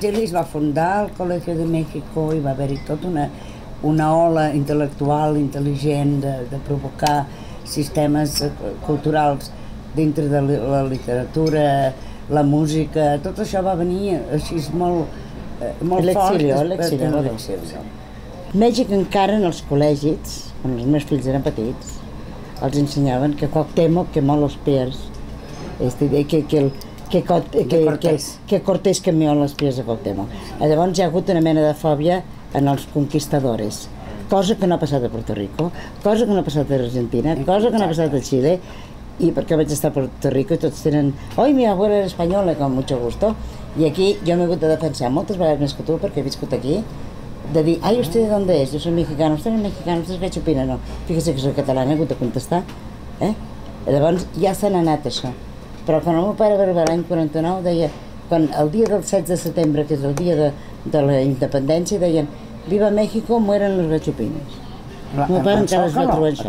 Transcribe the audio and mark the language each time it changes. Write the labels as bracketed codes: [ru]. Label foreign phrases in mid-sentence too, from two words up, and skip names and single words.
[ca] l'exili es va fundar el Colegio de México i va haver-hi tota una ola intel·lectual, intel·ligent, de provocar sistemes culturals dintre de la literatura, la música, tot això va venir així molt fort. L'exili. Mèxic encara en els col·legis, quan els meus fills eren petits, els ensenyaven que [es] Cuauhtémoc quemó los pies, que Cortés quemó los pies de Cuauhtémoc. [ca] Llavors hi ha hagut una mena de fòbia en els conquistadores, cosa que no ha passat a Puerto Rico, cosa que no ha passat a Argentina, cosa que no ha passat a Xile, i perquè vaig estar a Puerto Rico i tots tenen [es] «Oi, mi abuela era espanyola, con mucho gusto», [ca] i aquí jo m'he hagut de defensar moltes vegades més que tu, perquè he viscut aquí, de dir, [es] «Ay, ¿usted de dónde es? Yo soy mexicano, usted no es mexicano, usted es gachupina». No, fíjese que soy catalana, [ca] he hagut de contestar. Llavors ja se n'ha anat això. Però quan el meu pare va arribar l'any 49 deia, quan el dia del 7 de setembre, que és el dia de la independència, deien [es] «Viva México, mueren los gachupines». [ca] El meu pare encara es va trobar això.